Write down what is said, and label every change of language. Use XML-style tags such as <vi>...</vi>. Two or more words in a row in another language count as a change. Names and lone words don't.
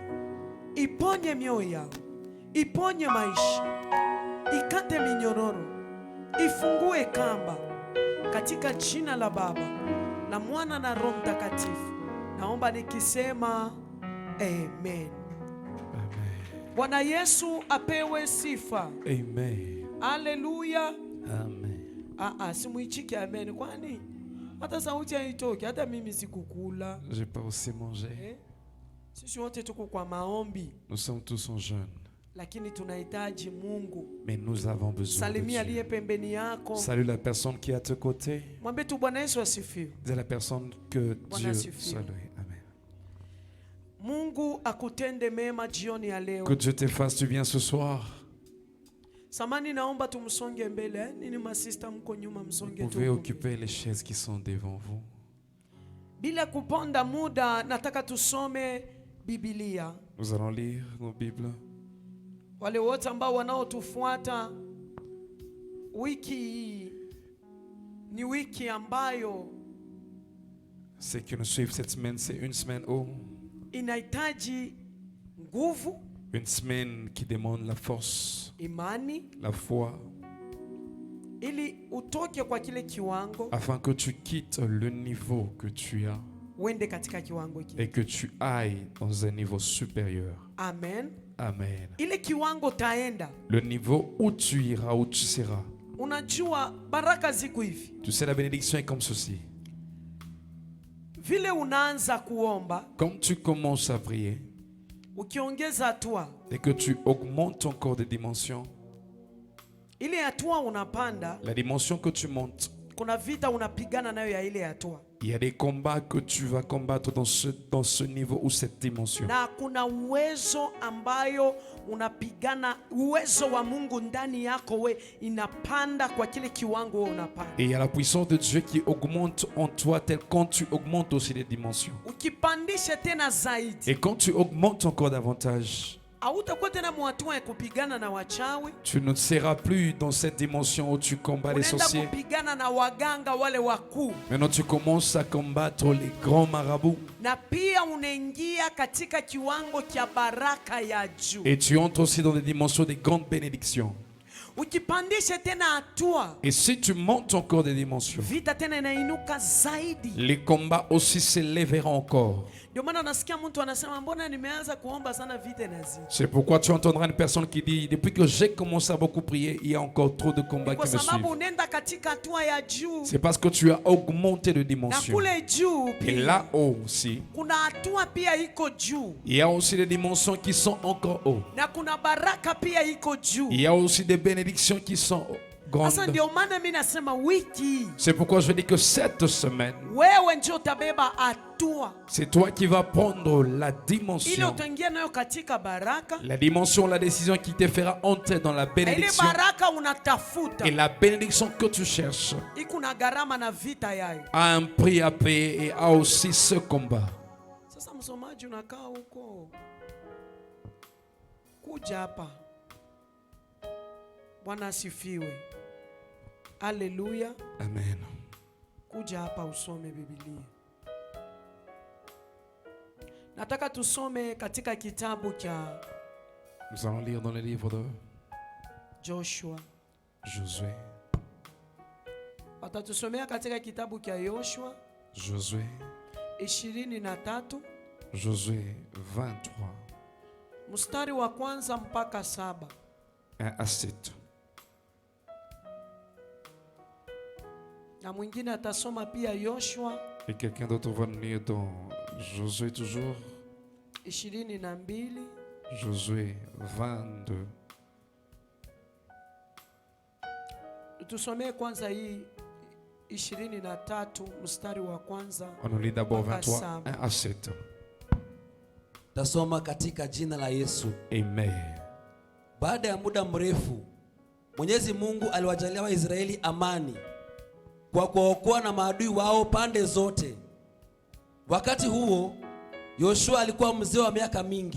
<sw>Iponye mioyo yao, iponye maisha, ikate minyororo, ifungue kamba, katika jina la Baba na Mwana na Roho Mtakatifu naomba nikisema amen. Bwana Yesu apewe sifa. Amen. Haleluya. Amen. Simuichike amen, kwani hata sauti haitoki, hata mimi sikukula.</sw> <fr>J'ai pas aussi mangé.</fr> <sw>Sisi wote tuko kwa maombi.</sw> <fr>Nous sommes tous en jeûne.</fr> <sw>Lakini tunahitaji Mungu.</sw> <fr>Mais nous avons besoin</fr> <sw>Salimia</sw> <fr>de</fr> <sw>aliye pembeni yako.</sw> <fr>Salut la personne qui est à tes côtés.</fr> <sw>Mwambie tu Bwana Yesu asifiwe.</sw> <fr>Dis à la personne que Dieu</fr> <sw>asifiwe.</sw> <fr>soit loué.</fr> <sw>Amen. Mungu akutende mema jioni ya leo.</sw> <fr>Que Dieu te fasse du bien ce soir.</fr> <sw>Samani naomba tumsonge mbele. Nini masista mko nyuma, msonge tu.</sw> <fr>Vous pouvez occuper les chaises qui sont devant vous.</fr> <sw>Bila kuponda muda, nataka tusome Biblia.</sw> <fr>Nous allons lire nos Bibles.</fr> <sw>Wale wote ambao wanaotufuata, wiki hii ni wiki ambayo</sw> <fr>Ceux qui nous suivent cette semaine, c'est une semaine où</fr> <sw>inahitaji nguvu,</sw> <fr>une semaine qui demande la force,</fr> <sw>imani,</sw> <fr>la foi,</fr> <sw>ili utoke kwa kile kiwango,</sw> <fr>afin que tu quittes le niveau que tu as</fr> <sw>uende katika kiwango kile.</sw> <fr>et que tu ailles dans un niveau supérieur.</fr> <sw>Amen. Amen. Ile kiwango taenda.</sw> <fr>Le niveau où tu iras, où tu seras.</fr> <sw>Unajua baraka ziko hivi.</sw> <fr>Tu sais, la bénédiction est comme ceci.</fr> <sw>Vile unaanza kuomba,</sw> <fr>Comme tu commences à prier</fr> <sw>ukiongeza hatua,</sw> <fr>et que tu augmentes encore des dimensions,</fr> <sw>ile hatua unapanda,</sw> <fr>la dimension que tu montes,</fr> <sw>kuna vita unapigana nayo ya ile hatua.</sw> <fr>il y a des combats que tu vas combattre dans ce niveau ou cette dimension.</fr> <sw>Na kuna uwezo ambayo unapigana, uwezo wa Mungu ndani yako we inapanda kwa kile kiwango we unapanda.</sw> <fr>Et il y a la puissance de Dieu qui augmente en toi tel quand tu augmentes aussi les dimensions.</fr> <sw>Ukipandisha tena zaidi,</sw> <fr>Et quand tu augmentes encore davantage,</fr> <sw>hautakuwa tena mwatua ya kupigana na wachawi.</sw> <fr>tu ne seras plus dans cette dimension où tu combats les</fr> <sw>Unaenda</sw> <fr>sorciers.</fr> <sw>kupigana na waganga wale wakuu.</sw> <fr>Maintenant tu commences à combattre les grands marabouts.</fr> <sw>Na pia unaingia katika kiwango cha baraka ya juu.</sw> <fr>Et tu entres aussi dans des dimensions des grandes bénédictions.</fr> <sw>Ukipandisha tena hatua,</sw> <fr>Et si tu montes encore des dimensions,</fr> <sw>vita tena inainuka zaidi.</sw> <fr>les combats aussi s'élèveront encore.</fr> <sw>Ndio maana unasikia mtu anasema mbona nimeanza kuomba sana vita inazidi.</sw> <fr>C'est pourquoi tu entendras une personne qui dit, depuis que j'ai commencé à beaucoup prier, il y a encore trop de combats</fr> <sw>Kwa</sw> <fr>qui me</fr> <sw>sababu</sw> <fr>suivent.</fr> <sw>unaenda katika hatua ya juu.</sw> <fr>C'est parce que tu as augmenté de</fr> <sw>Na</sw> <fr>dimensions.</fr> <sw>kule juu</sw> <fr>Et</fr> <sw>pia</sw> <fr>là-haut aussi,</fr> <sw>kuna hatua pia iko juu.</sw> <fr>il y a aussi des dimensions qui sont encore haut.</fr> <sw>Na kuna baraka pia iko juu.</sw> <fr>Il y a aussi des bénédictions qui sont grandes.</fr> <sw>Sasa ndio maana mimi nasema wiki</sw> <fr>C'est pourquoi je dis que cette semaine,</fr> <sw>wewe ndio utabeba hatua</sw> <fr>c'est toi qui vas prendre la</fr> <sw>ili</sw> <fr>dimension.</fr> <sw>utaingia nayo katika baraka.</sw> <fr>La dimension, la décision qui te fera entrer dans la</fr> <sw>Na ile</sw> <fr>bénédiction.</fr> <sw>baraka unatafuta</sw> <fr>Et la bénédiction que tu cherches</fr> <sw>iko na gharama na vita yayo.</sw> <fr>a un prix à payer et a aussi ce combat.</fr> <sw>Sasa msomaji, unakaa huko, kuja hapa. Bwana asifiwe. Haleluya. Amen. Kuja hapa usome Biblia. Nataka tusome katika kitabu cha</sw> <fr>Nous allons lire dans le livre de</fr> <sw>Joshua.</sw> <fr>Josué.</fr> <sw>Watatusomea katika kitabu cha Yoshua</sw> <fr>Josué.</fr> <sw>23</sw> <fr>Josué 23.</fr> <sw>mstari wa kwanza mpaka 7.</sw> <fr>1 à 7.</fr> <sw>Na mwingine atasoma pia Yoshua</sw> <fr>Et quelqu'un d'autre va lire dans Josué toujours.</fr> <sw>22</sw> <fr>Josué 22.</fr> <sw>tusomee kwanza hii 23 mstari wa kwanza.</sw> <fr>On lit d'abord</fr> <sw>mpaka</sw> <fr>23,</fr> <sw>7.</sw> <fr>1 à 7.</fr> <sw>Tasoma katika jina la Yesu. Amen. Baada ya muda mrefu, Mwenyezi Mungu aliwajalia Waisraeli amani kwa kuwaokoa na maadui wao pande zote. Wakati huo Yoshua alikuwa mzee wa miaka mingi.</sw>